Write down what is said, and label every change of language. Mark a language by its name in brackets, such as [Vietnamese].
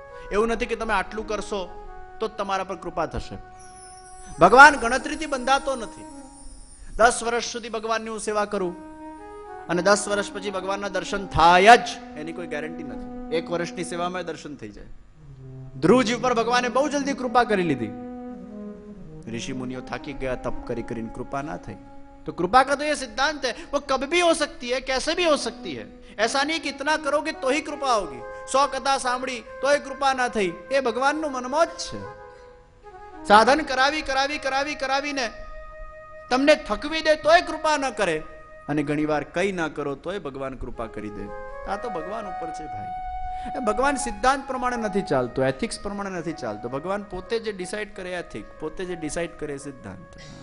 [Gujarati] એવું નથી કે તમે આટલું કરશો તો તમારા પર કૃપા થશે. ભગવાન ગણતરીથી બંધાતો નથી. 10 વર્ષ સુધી ભગવાનની હું સેવા કરું અને 10 વર્ષ પછી ભગવાનના દર્શન થાય જ એની કોઈ ગેરંટી નથી. 1 વર્ષની સેવામાં દર્શન થઈ જાય. ધ્રુવજી ઉપર ભગવાને બહુ જલ્દી કૃપા કરી લીધી. ऋषि मुनियों थाकी गया, तप करी करीन कृपा ना थी. [Hindi] तो कृपा का तो ये सिद्धांत है, वो कभी भी हो सकती है, कैसे भी हो सकती है. ऐसा नहीं कि इतना करोगे तो ही कृपा होगी, [Gujarati] 100 कथा सांभળી तोय कृपा ना થઈ. એ ભગવાનનું મનમોજ છે. સાધન કરાવી કરાવી કરાવી કરાવીને તમને થકવી દે તોય કૃપા ન કરે, અને ઘણીવાર કઈ ના કરો તોય ભગવાન કૃપા કરી દે. આ તો ભગવાન ઉપર છે ભાઈ. ભગવાન સિદ્ધાંત પ્રમાણે નથી ચાલતો, એથિક્સ પ્રમાણે નથી ચાલતો. ભગવાન પોતે જે ડિસાઇડ કરે એથિક, પોતે જે ડિસાઇડ કરે સિદ્ધાંત.